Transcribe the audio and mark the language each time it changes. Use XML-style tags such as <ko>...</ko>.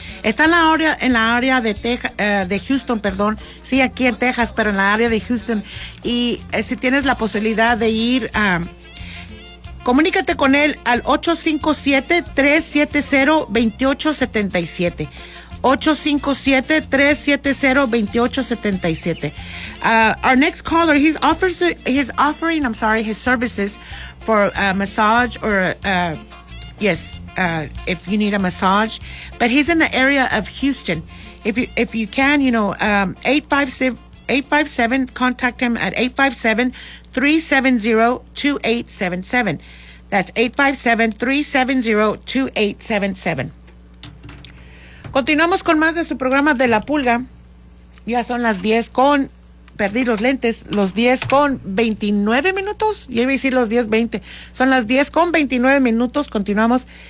<es>Está en la área de Houston, perdón. Sí, aquí en Texas, pero en la área de Houston. Y si tienes la posibilidad de ir, comunícate con él al 857-370-2877. 857-370-2877.</es> <en>Our next caller, he's offering his services for a massage or if you need a massage, but he's in the area of Houston. If you can, you know, 857 contact him at 857-370-2877. That's 857-370-2877.</en> <es>Continuamos con más de su programa de La Pulga. Ya son las 10 con, perdí los lentes, los 10 con 29 minutos. Yo iba a decir los 10:20. Son las 10 con 29 minutos. Continuamos.</es>